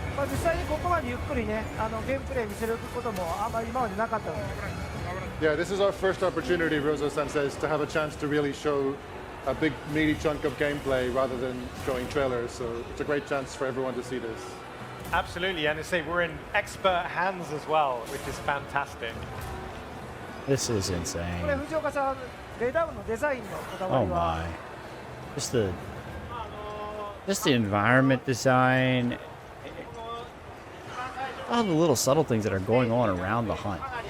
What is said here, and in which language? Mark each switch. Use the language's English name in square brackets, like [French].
[Japanese] 実際にここまでゆっくりね、ゲームプレイ見せることもあんまり今までなかったので。 [English] Yeah, this is our first opportunity, Rozo-san says, to have a chance to really show a big meaty chunk of gameplay rather than showing trailers. So it's a great chance for everyone to see this. Absolutely, and to say we're in expert hands as well, which is fantastic. This is insane. [Japanese] これ藤岡さん、レダウンのデザインのこだわ [English] Oh [Japanese] りは。 [English] my. Just the environment design. All the little subtle things that are going on around the hunt.